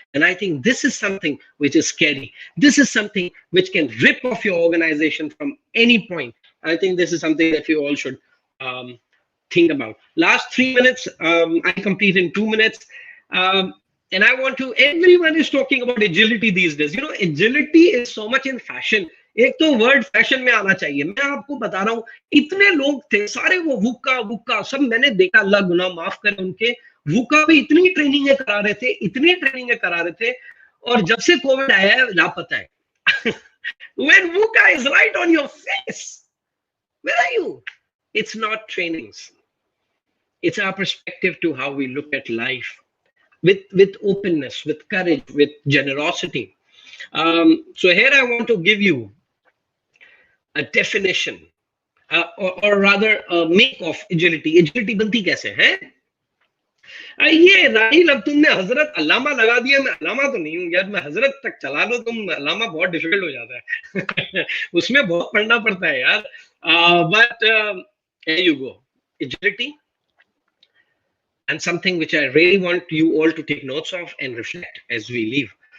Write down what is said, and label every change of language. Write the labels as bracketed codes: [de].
[en] And I think this is something which is scary. This is something which can rip off your organization from any point. I think this is something that we all should think about. Last 3 minutes, I complete in 2 minutes. And I want to, everyone is talking about agility these days. You know, agility is so much in fashion. [hi] एक तो word fashion में आना चाहिए. मैं आपको बता रहा हूँ, इतने लोग थे सारे वो वुका सब मैंने देखा, अल्लाह गुनाह माफ करे उनके. वुका पे इतनी ट्रेनिंगें करा रहे थे और जब से कोविड आया है लापता है. [en] When VUCA is right on your face, where are you? It's not trainings. It's our perspective to how we look at life, with openness, with courage, with generosity. So here I want to give you a definition, or rather a make of agility. [hi] Agility बनती कैसे है? ये राहिल, अब तुमने हजरत अल्लामा लगा दिया. मैं अल्लामा तो नहीं हूँ यार, मैं हजरत तक चला लो तुम. अल्लामा बहुत डिफिकल्ट हो जाता है. उसमें बहुत पढ़ना पड़ता है यार. [en] But here you go. Agility, and something which I really want you all to take notes of and reflect as we leave.